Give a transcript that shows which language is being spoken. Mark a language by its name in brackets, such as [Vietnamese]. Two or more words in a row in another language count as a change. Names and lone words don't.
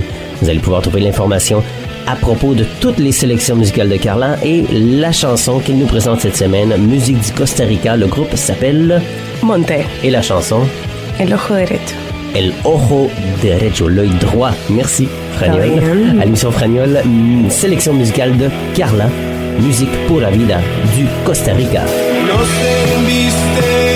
[French] Vous allez pouvoir trouver l'information à propos de toutes les sélections musicales de Carla et la chanson qu'il nous présente cette semaine, musique du Costa Rica. Le groupe s'appelle Monte. Et la chanson? El Ojo Derecho. El Ojo Derecho, l'œil droit. Merci, Fragnol. À l'émission Fragnol, sélection musicale de Carla, musique [Spanish] pura vida [French] du Costa Rica. [Spanish] No se embiste